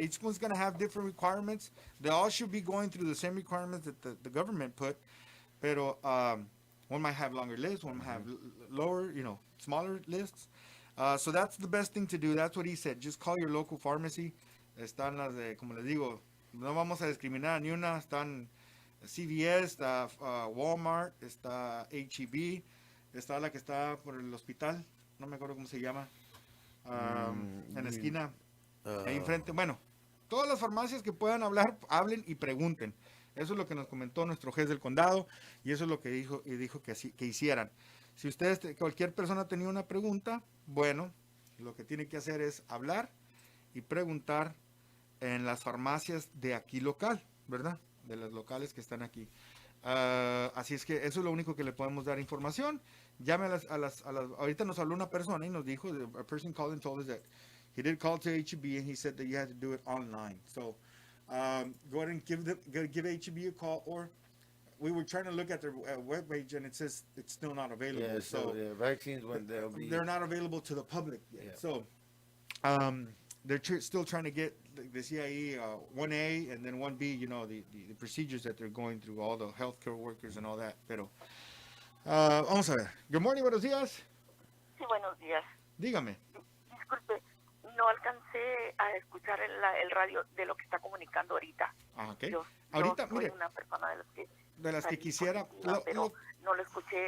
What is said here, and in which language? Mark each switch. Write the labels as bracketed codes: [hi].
[en] each one's gonna have different requirements. They all should be going through the same requirements that the government put. Pero one might have longer lists, one might have lower, smaller lists. So that's the best thing to do. That's what he said. Just call your local pharmacy. [es] Están las de, como les digo, no vamos a discriminar ni una. Están CVS, está Walmart, está HEB, está la que está por el hospital. No me acuerdo cómo se llama. En la esquina. Ahí enfrente. Bueno, todas las farmacias que puedan hablar, hablen y pregunten. Eso es lo que nos comentó nuestro juez del condado y eso es lo que dijo que hicieran. Si ustedes, cualquier persona tenía una pregunta, bueno, lo que tiene que hacer es hablar y preguntar en las farmacias de aquí local, ¿verdad? De las locales que están aquí. Así es que eso es lo único que le podemos dar información. Llame a las ahorita nos habló una persona y nos dijo, [en] a person called and told us that he did call to HEB and he said that you had to do it online. So go ahead and give HEB a call, or we were trying to look at their webpage and it says it's still not available. Yeah, so vaccines when they're not available to the public yet. Yeah. So they're still trying to get the CIE 1A and then 1B, the procedures that they're going through, all the healthcare workers and all that. [es] Pero vamos a ver. [en] Good morning, [es] buenos días. Sí, buenos días. Dígame. Disculpe, no alcancé a escuchar el radio de lo que está comunicando ahorita. Ok. Ahorita, mire, soy una persona de las que quisiera, pero no lo escuché.